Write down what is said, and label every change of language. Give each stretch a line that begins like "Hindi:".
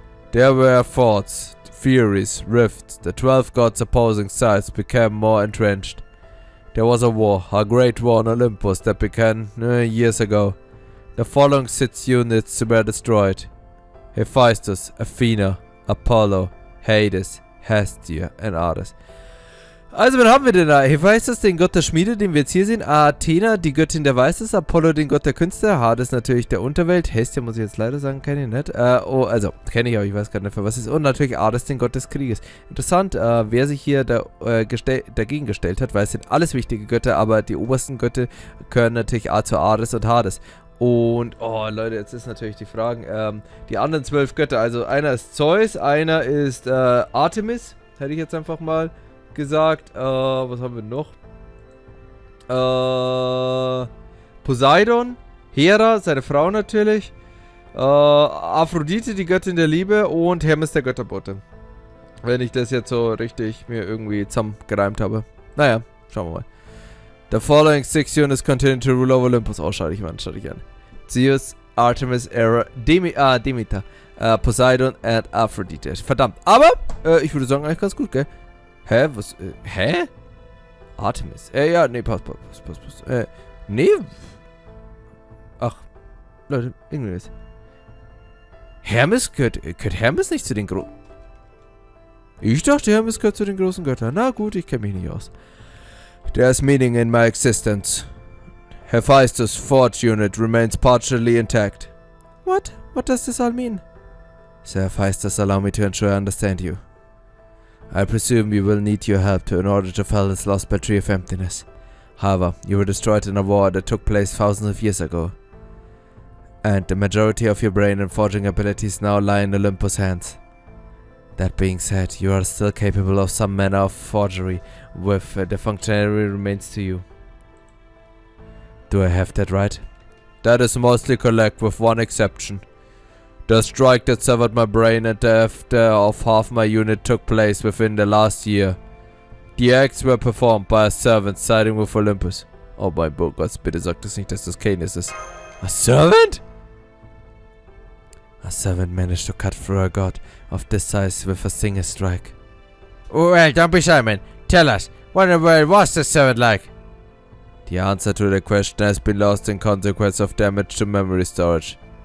English: There were thoughts, theories, rifts. The 12 gods opposing sides became more entrenched. There was a war, a great war on Olympus that began years ago. The following 6 units were destroyed: Hephaistos, Athena, Apollo, Hades, Hestia and Ares.
German: Also, wen haben wir denn da? Hephaistos, den Gott der Schmiede, den wir jetzt hier sehen. Athena, die Göttin der Weisheit. Apollo, den Gott der Künste. Hades natürlich der Unterwelt. Hestia, muss ich jetzt leider sagen, kenne ich nicht. Kenne ich, aber ich weiß gar nicht, für was es ist. Und natürlich Ares, den Gott des Krieges. Interessant, wer sich hier dagegen gestellt hat, weil es sind alles wichtige Götter, aber die obersten Götter gehören natürlich zu Ares und Hades. Und, oh Leute, jetzt ist natürlich die Frage, die anderen 12 Götter, also einer ist Zeus, einer ist Artemis, hätte ich jetzt einfach mal gesagt. Was haben wir noch? Poseidon, Hera, seine Frau natürlich, Aphrodite, die Göttin der Liebe und Hermes, der Götterbote. Wenn ich das jetzt so richtig mir irgendwie zusammengereimt habe. Naja, schauen wir mal.
English: The following 6 units continue to rule over Olympus.
German: Oh, schau dich an. Zeus, Artemis, Hera, Demeter, Poseidon and Aphrodite. Verdammt. Aber, ich würde sagen, eigentlich ganz gut, gell? Hä? Was? Hä? Artemis. Ja, nee, passt. Nee. Ach, Leute, irgendwas. Hermes gehört Hermes nicht zu den großen... Ich dachte, Hermes gehört zu den großen Göttern. Na gut, ich kenne mich nicht aus.
English: There's meaning in my existence. Hephaistos' forge unit remains partially intact. What? What does this all mean? Sir Hephaistos, allow me to ensure I understand you. I presume you will need your help in order to fell this Lostbelt tree of emptiness. However, you were destroyed in a war that took place thousands of years ago. And the majority of your brain and forging abilities now lie in Olympus' hands. That being said, you are still capable of some manner of forgery, with the functionality remains to you. Do I have that right? That is mostly correct, with one exception. The strike that severed my brain and the death of half my unit took place within the last year. Die acts were performed by a servant siding with Olympus.
German: Oh mein Gott, bitte sagt es nicht, dass das Canis ist.
English: A servant? A servant managed to cut through a god of this size with a single strike. Well, don't be shy, man. Tell us, what in the world was the servant like? The answer to the question has been lost in consequence of damage to memory storage.